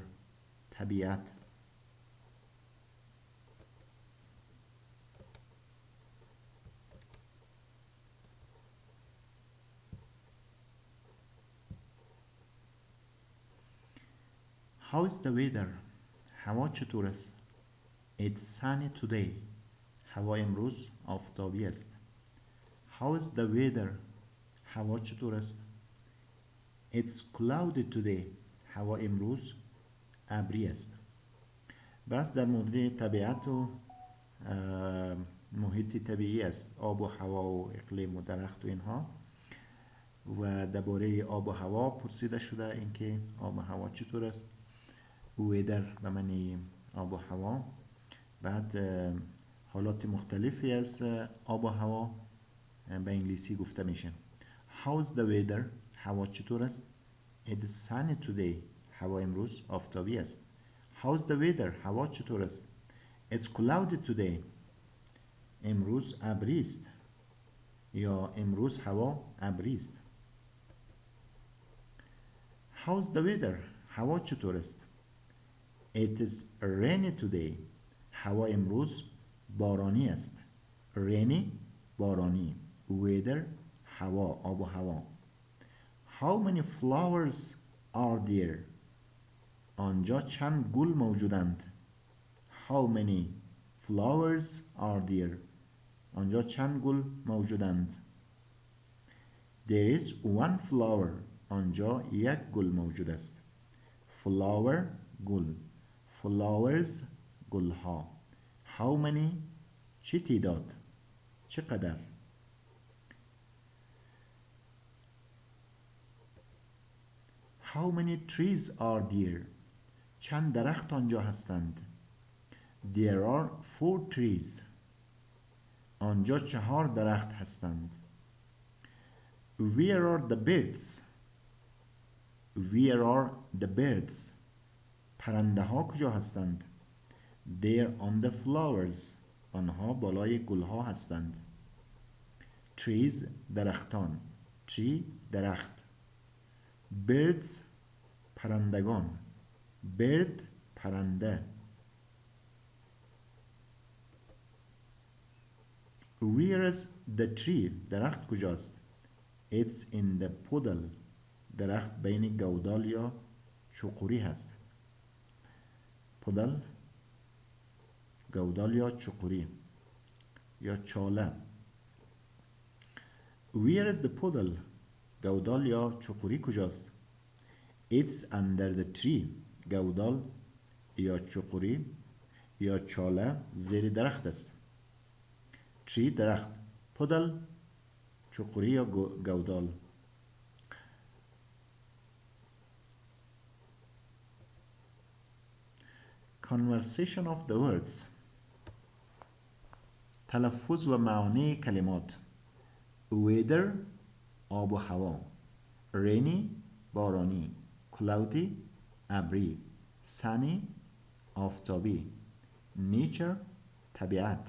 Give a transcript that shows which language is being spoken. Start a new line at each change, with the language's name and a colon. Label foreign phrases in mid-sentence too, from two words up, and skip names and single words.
English: طبیعت. How is the weather?
Persian: هوا چطور است؟
English: It's sunny today.
Persian: هوا امروز آفتابی است.
English: How is the weather?
Persian: هوا چطور است؟
English: It's cloudy today.
Persian: هوا امروز ابری است. بس در مورد طبیعت و محیط طبیعی است. آب و هوا و اقلیم و درخت و اینها. و درباره آب و هوا پرسیده شده اینکه آب و هوا چطور است؟ ویدر به معنی آب و هوا. بعد حالات مختلفی از آب و هوا به انگلیسی گفته میشه.
English: How's the weather?
Persian: هوا چطور است؟
English: It's sunny today.
Persian: هوا امروز آفتابی است.
English: How's the weather?
Persian: هوا چطور است؟
English: It's cloudy today.
Persian: امروز ابری است. یا امروز هوا ابری است.
English: How's the weather?
Persian: هوا چطور است؟
English: It is rainy today.
Persian: هوا امروز بارانی است. Rainy بارانی. Weather هوا، آب و هوا.
English: How many flowers are there?
Persian: آنجا چند گل موجودند؟
English: How many flowers are there?
Persian: آنجا چند گل موجودند؟
English: There is one flower.
Persian: آنجا یک گل موجود است. Flower گل. Flowers گلها.
English: How many
Persian: چه تعداد؟ چقدر؟
English: How many trees are there?
Persian: چند درخت آنجا هستند؟
English: There are 4 trees.
Persian: آنجا 4 درخت هستند.
English: Where are the birds? Where are the birds?
Persian: پرنده ها کجا هستند؟
English: They're on the flowers.
Persian: آنها بالای گل ها هستند. Trees درختان. Tree درخت. Birds پرندگان. Bird پرنده.
English: Where is the tree?
Persian: درخت کجاست؟
English: It's in the puddle.
Persian: درخت بین گودال یا چقوری هست. پودل گودال یا چقوری یا چاله.
English: Where is the puddle?
Persian: گودال یا چقوری کجاست؟
English: It's under the tree.
Persian: گودال یا چقوری یا چاله زیر درخت است. Tree درخت. puddle چقوری یا گودال.
English: Conversation of the words.
Persian: تلفظ و معانی کلمات. Weather آب و هوا. Rainy بارانی. Cloudy ابری. Sunny آفتابی. Nature طبیعت.